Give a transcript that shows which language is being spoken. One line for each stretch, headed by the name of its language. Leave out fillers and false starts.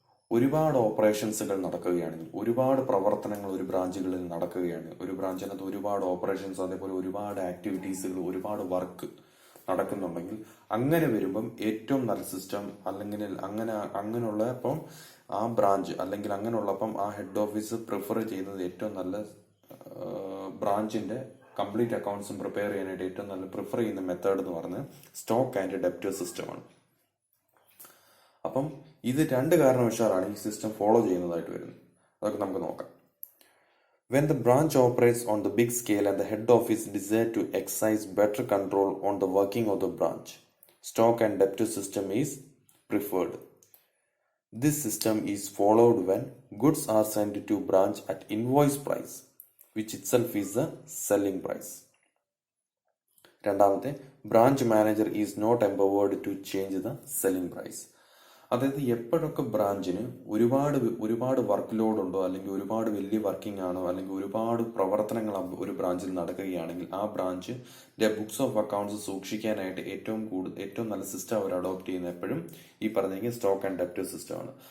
Malayalam: ഒരുപാട് ഓപ്പറേഷൻസുകൾ നടക്കുകയാണെങ്കിൽ, ഒരുപാട് പ്രവർത്തനങ്ങൾ ഒരു ബ്രാഞ്ചുകളിൽ നടക്കുകയാണ്, ഒരു ബ്രാഞ്ചിനകത്ത് ഒരുപാട് ഓപ്പറേഷൻസ്, അതേപോലെ ഒരുപാട് ആക്ടിവിറ്റീസുകൾ, ഒരുപാട് വർക്ക് നടക്കുന്നുണ്ടെങ്കിൽ, അങ്ങനെ വരുമ്പം ഏറ്റവും നല്ല സിസ്റ്റം അല്ലെങ്കിൽ അങ്ങനെയുള്ള അപ്പം ആ ബ്രാഞ്ച് അല്ലെങ്കിൽ അങ്ങനെയുള്ളപ്പം ആ ഹെഡ് ഓഫീസ് പ്രിഫർ ചെയ്യുന്നത് ഏറ്റവും നല്ല ബ്രാഞ്ചിന്റെ കംപ്ലീറ്റ് അക്കൗണ്ട്സും പ്രിപ്പയർ ചെയ്യാനായിട്ട് ഏറ്റവും നല്ല പ്രിഫർ ചെയ്യുന്ന മെത്തേഡ് എന്ന് പറയുന്നത് സ്റ്റോക്ക് ആൻഡ് ഡെപ്റ്റേഴ്സ് സിസ്റ്റമാണ്. അപ്പം ഇത് 2 കാരണവശാലാണ് ഈ സിസ്റ്റം ഫോളോ ചെയ്യുന്നതായിട്ട് വരുന്നത്. അതൊക്കെ നമുക്ക് നോക്കാം.
English: When the branch operates on the big scale and the head office desire to exercise better control on the working of the branch, stock and debtor system is preferred. This system is followed when goods are sent to branch at invoice price, which itself is the selling price. രണ്ടാമത്തെ, branch manager is not empowered to change the selling price.
Malayalam: അതായത് എപ്പോഴൊക്കെ ബ്രാഞ്ചിന് ഒരുപാട് work load ഉണ്ടോ, അല്ലെങ്കിൽ ഒരുപാട് വലിയ working ആണോ, അല്ലെങ്കിൽ ഒരുപാട് പ്രവർത്തനങ്ങൾ ഒരു ബ്രാഞ്ചിൽ നടക്കുകയാണെങ്കിൽ ആ ബ്രാഞ്ചിന്റെ ബുക്സ് ഓഫ് അക്കൗണ്ട്സ് സൂക്ഷിക്കാനായിട്ട് ഏറ്റവും നല്ല സിസ്റ്റം അവർ അഡോപ്റ്റ് ചെയ്യുന്ന എപ്പോഴും ഈ പറഞ്ഞെങ്കിൽ സ്റ്റോക്ക് ആൻഡ് ഡെപ്റ്റർ സിസ്റ്റം ആണ്.